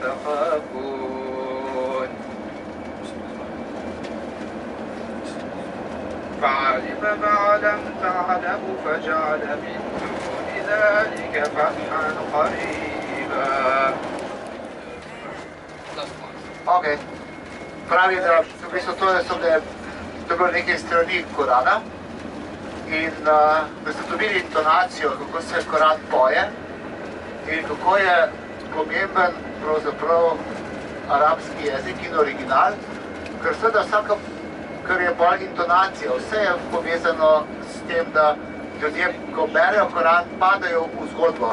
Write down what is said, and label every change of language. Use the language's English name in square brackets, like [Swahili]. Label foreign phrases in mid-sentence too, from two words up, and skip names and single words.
[Arabic] تخافون فعلم ما لم تعلموا فجعل من دون ذلك فتحا قريبا. [Slovenian] Ok. Pravi, da v bistvu to so bilo nekaj strani Korana in da so dobili intonacijo, kako se Koran poje in kako je pomemben pravzaprav arabski jezik in original, ker seveda vsaka, ker je bolj intonacija, vse je povezano s tem, da ljudje, ko berejo Koran, padajo v zgodbo.